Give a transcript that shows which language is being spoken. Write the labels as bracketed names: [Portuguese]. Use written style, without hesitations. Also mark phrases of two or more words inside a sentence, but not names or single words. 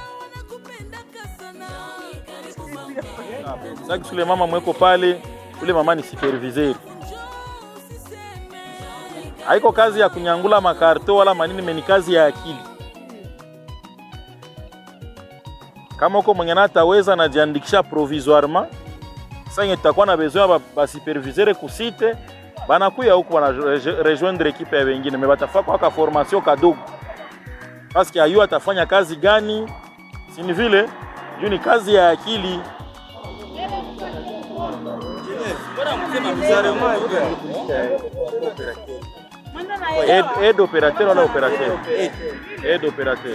[Swahili] Sasa sule mama mweko pale, ule mama ni superviseur. Haiko kazi ya kunyangula makarto wala manini, meni kazi ya akili. Kama uko mwenye ataweza na jiandikisha provisoirement, sasa tutakuwa na besoin ba superviseur ku site, banakuya huko bana [French] rejoindre equipe [Swahili] ya wengine, mais batafaka kwa formation kadogo. [French] Parce que [Swahili] ayu atafanya kazi gani? Si ni vile, juu ni kazi ya akili. [French] Aide operateur [Swahili] wala operateur? [French] Aide operateur.